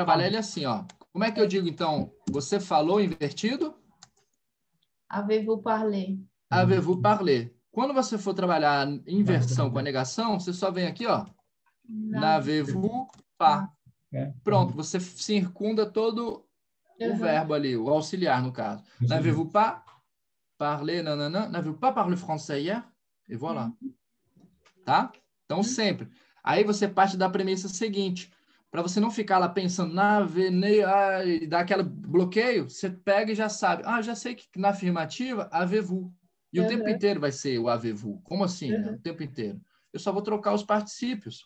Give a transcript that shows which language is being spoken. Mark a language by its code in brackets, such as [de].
[pt] trabalhar ele assim, ó. Como é que eu digo então? Você falou invertido? [fr] Avez-vous parlé? Avez-vous parlé? [pt] Quando você for trabalhar inversão com a negação, você só vem aqui, ó. [fr] N'avez-vous pas? [pt] é, Pronto, você circunda todo o verbo ali, o auxiliar, no caso. isso mesmo. [fr] N'avez-vous pas parlé, nanana? N'avez-vous pas parlé français hier? [pt] E voilà. Tá? Então, sempre. Aí você parte da premissa seguinte. Para você não ficar lá pensando na e dar aquele bloqueio, você pega e já sabe. Ah, já sei que na afirmativa, avez-vous. E o tempo inteiro vai ser o avez-vous. Como assim, né? O tempo inteiro. Eu só vou trocar os particípios.